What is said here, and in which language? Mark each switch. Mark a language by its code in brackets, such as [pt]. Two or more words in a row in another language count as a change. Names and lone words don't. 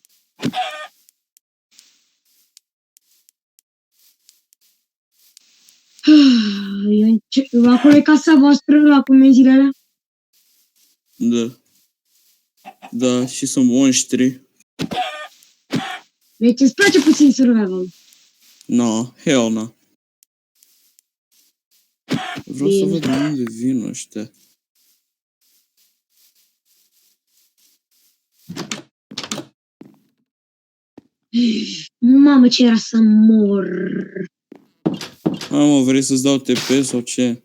[ro] Acolo e casa voastră, la comenzile alea? Da. Da, și sunt monștri. Deci îți place puțin survival. [en] No, hell no. [ro] Vreau să Bine. văd de unde vin ăștia. Mamă, ce era să mor. Mă, vrei să-ți dau TP sau ce?